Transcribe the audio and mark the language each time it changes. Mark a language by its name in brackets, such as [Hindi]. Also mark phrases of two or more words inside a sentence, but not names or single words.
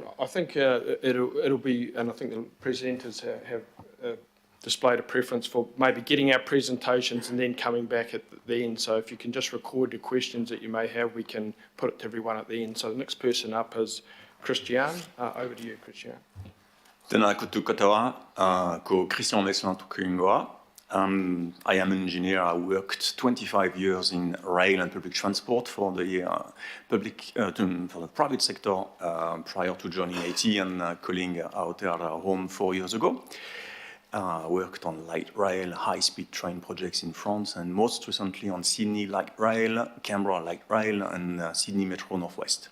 [English] I think it'll be, and I think the presenters have displayed a preference for maybe getting our presentations and then coming back at the end. So if you can just record the questions that you may have, we can put it to everyone at the end. So the next person up is Christian. Over to you, Christian. [Māori] Tēnā koutou katoa, ko Christian Meslan tuku ingoa. [English] I am an engineer. I worked 25 years in rail and public transport for the private sector prior to joining IT and calling out our home 4 years ago. I worked on light rail, high-speed train projects in France, and most recently on Sydney Light Rail, Canberra Light Rail, and Sydney Metro Northwest.